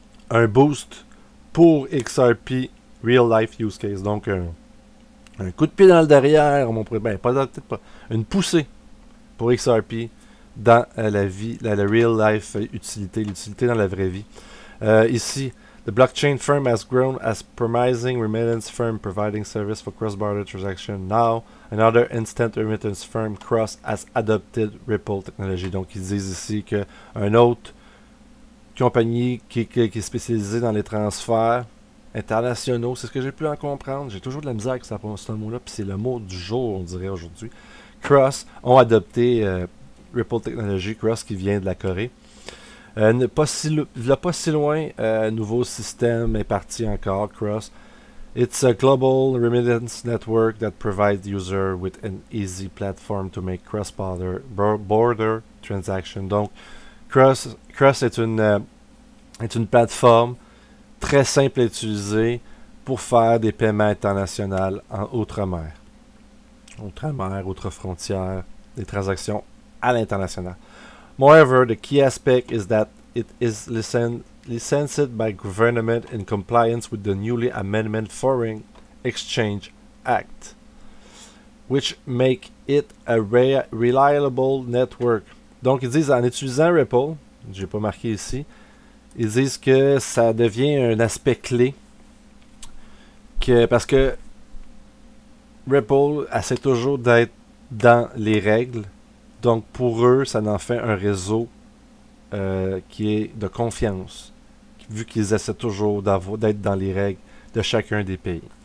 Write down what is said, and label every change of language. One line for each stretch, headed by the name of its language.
French: Un boost pour XRP
English: Real Life Use Case.
French: Donc, un coup de pied dans le derrière, peut-être pas. Une poussée pour XRP dans la vie, la
English: real life
French: utilité, l'utilité dans la vraie vie.
English: Ici, the blockchain firm has grown as promising remittance firm providing service for cross-border transaction. Now, another instant remittance firm, Cross, has adopted Ripple technology.
French: Donc, ils disent ici qu'une autre compagnie qui est spécialisée dans les transferts internationaux, c'est ce que j'ai pu en comprendre. J'ai toujours de la misère avec ce mot-là, puis c'est le mot du jour, on dirait aujourd'hui. Cross ont adopté Ripple Technology, Cross qui vient de la Corée. Pas si loin, nouveau système est parti encore, Cross.
English: It's a global remittance network that provides users with an easy platform to make cross-border transactions.
French: Donc, Cross est une plateforme très simple à utiliser pour faire des paiements internationaux en outre-mer. Outre-mer, outre-frontière, des transactions à l'international.
English: Moreover, the key aspect is that it is licensed by government in compliance with the newly amended Foreign Exchange Act, which make it a reliable network.
French: Donc, ils disent, en utilisant Ripple, j'ai pas marqué ici, ils disent que ça devient un aspect clé, parce que Ripple essaie toujours d'être dans les règles. Donc, pour eux, ça en fait un réseau qui est de confiance, vu qu'ils essaient toujours d'être dans les règles de chacun des pays.